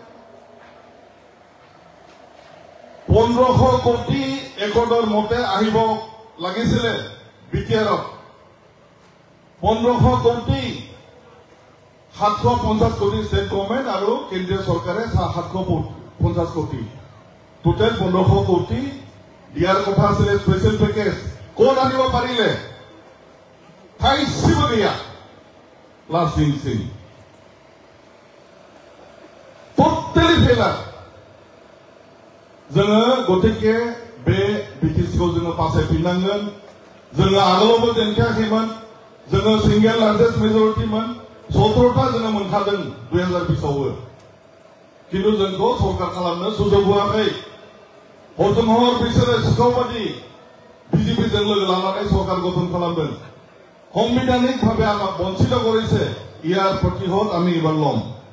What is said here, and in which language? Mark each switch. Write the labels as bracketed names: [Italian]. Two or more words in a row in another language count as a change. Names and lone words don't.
[Assamese] 1500 কোটি একৰৰ মতে আহিব লাগিছিলে BTRত, 1500 কোটি, 750 কোটি [English] state government [Assamese] আৰু কেন্দ্ৰীয় চৰকাৰে 750 কোটি, টোটেল 1500 কোটি দিয়াৰ কথা আছিলে। [English] special package [Assamese] ক'ত আনিব পাৰিলে? [Bodo] थाइसेबो लास्ट दिन [English] totally failure. [Bodo] जोङो गतिके बे बिटिसिखौ जोङो बासायफिननांगोन। जोङो आगोलावबो देंखोआखैमोन, जोङो [English] single largest majority, [Bodo] 17टा जोङो मोनखादों 2020आवबो, किन्तु जोंखौ सरकार खालामनो सुजुग होआखै। हरजों हर बिसोरो सिखावबादि बिजेपिजों लोगो लानानै सरकार गठन खालामदों। [Assamese] সংবিধানিক ভাবে আমাক বঞ্চিত কৰিছে। ইয়াৰ প্ৰতিশোধ আমি এবাৰ ল'ম।